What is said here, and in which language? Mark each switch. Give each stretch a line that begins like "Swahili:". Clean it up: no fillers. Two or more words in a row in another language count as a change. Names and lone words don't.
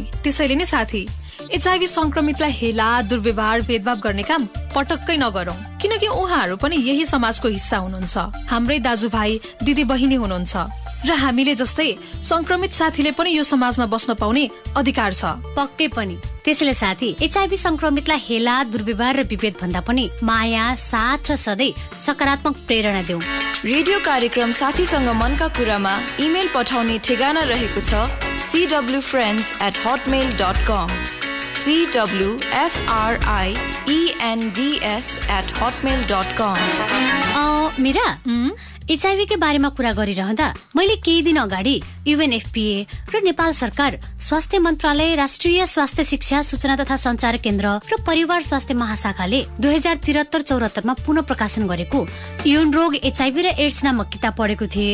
Nepali: त्यसैले नै साथी एचआईभी संक्रमितलाई हेला, दुर्व्यवहार, भेदभाव गर्ने काम पटक्कै नगरौं, किनकि उहाँहरू पनि यही समाजको हिस्सा हुनुहुन्छ, हाम्रै दाजुभाइ, दिदी बहिनी हुनुहुन्छ र हामीले जस्तै संक्रमित साथीले पनि यो समाजमा बस्न पाउने अधिकार छ। पक्कै पनि। त्यसैले साथी एचआईभी संक्रमितलाई हेला, दुर्व्यवहार र विभेद भन्दा पनि माया, साथ र सधैँ सकारात्मक प्रेरणा देऊ। रेडियो कार्यक्रम साथीसँग मनका कुरामा इमेल पठाउने ठेगाना रहेको छ cwfriends@hotmail.com cwfriends@hotmail.com। मीरा, एचआईभी के बारेमा कुरा गरिरहँदा मैले केही दिन अगाडि युएनएफपीए र नेपाल सरकार, स्वास्थ्य मन्त्रालय, राष्ट्रिय स्वास्थ्य शिक्षा सूचना तथा सञ्चार केन्द्र र परिवार स्वास्थ्य महाशाखाले 2073-74 मा पुनः प्रकाशन गरेको यौन रोग, एचआईभी र एड्स नामक किताब पढेको थिएँ।